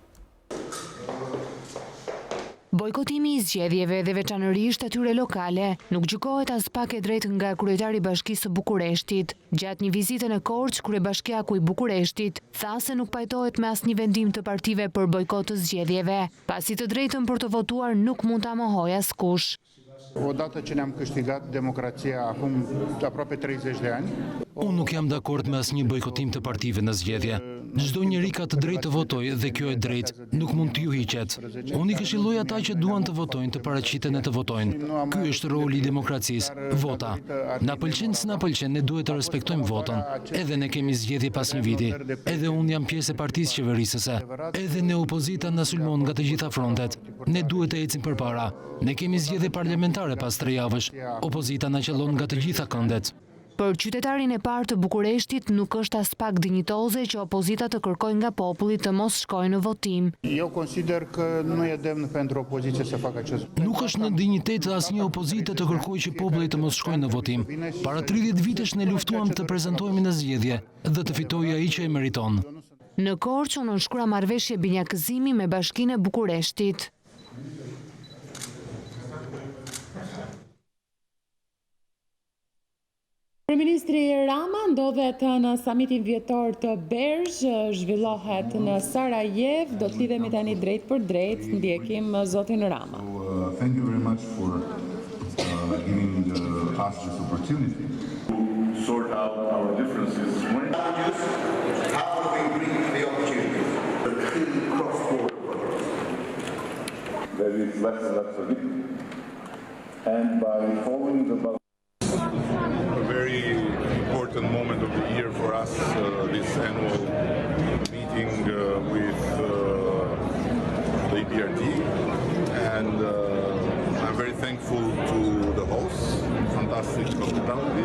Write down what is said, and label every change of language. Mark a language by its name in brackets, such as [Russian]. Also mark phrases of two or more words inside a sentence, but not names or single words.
[Albanian] Bojkotimi i zgjedhjeve dhe veçanërisht atyre lokale nuk gjykohet as pak e drejtë nga kryetari i Bashkisë së Bukureshtit. Gjatë një vizite në Korçë, kryebashkiaku i Bukureshtit tha se nuk pajtohet me asnjë vendim të partive për bojkot të zgjedhjeve, pasi të drejtën për të votuar nuk mund ta mohojë askush. [Romanian] Odată ce ne-am câștigat democrația acum aproape 30 de ani. [Albanian] Unë nuk jam dakord me asnjë bojkotim të partive në zgjedhje. Çdo njeri ka të drejtë të votojë dhe kjo e drejtë nuk mund t'ju hiqet. Unë i këshilloj ata që duan të votojnë të paraqiten e të votojnë. Ky është roli i demokracisë, vota. Na pëlqen s'na pëlqen, ne duhet të respektojmë votën. Edhe ne kemi zgjedhje pas një viti. Edhe unë jam pjesë e partisë qeverisëse. Edhe ne opozita na sulmon nga të gjitha frontet. Ne duhet të ecim përpara. Ne kemi zgjedhje parlamentare pas 3 javësh. Opozita na qellon nga të gjitha këndet. Për qytetarin e parë të Bukureshtit nuk është as pak dinjitoze që opozita të kërkojë nga populli të mos shkojë në votim. [Romanian] Eu consider că nu e demn pentru opoziție să facă acest lucru. [Albanian] Nuk është në dinjitet të asnjë opozite të kërkojë që populli të mos shkojë në votim. Para 30 vitesh ne luftuam të prezantohemi në zgjedhje dhe të fitojë ai që e meriton. Në Korçë u nënshkrua marrëveshje binjakëzimi me Bashkinë e Bukureshtit. Kryeministri Rama ndodhet në samitin vjetor të Bergj, zhvillohet në Sarajev, do të lidhemi tani drejt për drejt, ndjekim zotin Rama. [English] Thank you very much for giving us this opportunity to sort out our differences. How do we bring the opportunity? The cross-border project. There is less and less of it. And by following the a very important moment of the year for us, this annual meeting with the EBRD, and I'm very thankful to the hosts, fantastic hospitality.